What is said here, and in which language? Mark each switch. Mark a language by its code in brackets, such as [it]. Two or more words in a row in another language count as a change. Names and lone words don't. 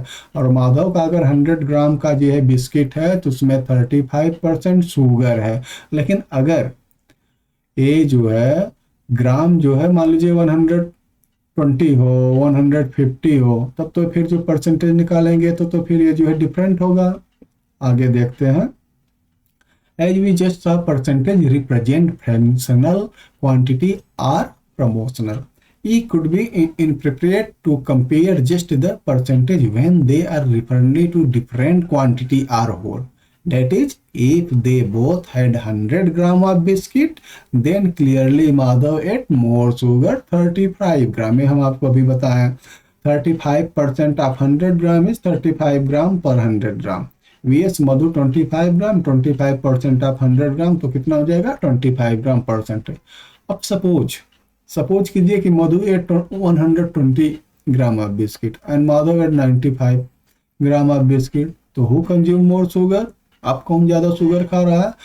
[hi] और माधव का अगर 100 ग्राम का जो है बिस्किट है तो उसमें 35% शुगर है। लेकिन अगर ये जो है ग्राम जो है मान लीजिए 120 हो, 150 हो, तब तो फिर जो परसेंटेज निकालेंगे तो फिर ये जो है डिफरेंट होगा। आगे देखते हैं। [en] As we just saw, percentage represent fractional quantity or proportional. It could be inappropriate to compare just the percentage when they are referring to different quantity or whole. That is, if they both had 100 gram of biscuit, then clearly Madhav ate more sugar, 35 gram. [hi] ये हम आपको अभी बताएं [en] 35% of 100 gram is 35 gram per 100 gram. [hi] VS मधु 25 ग्राम, 25% [en] of 100 gram [hi] तो कितना हो जाएगा 25 ग्राम परसेंट। अब सपोज कीजिए कि [en] Madhu ate 120 gram of biscuit and Madhav ate 95 gram of biscuit, [hi] तो [en] who consume more sugar, [hi] अब कौन ज्यादा शुगर खा रहा है।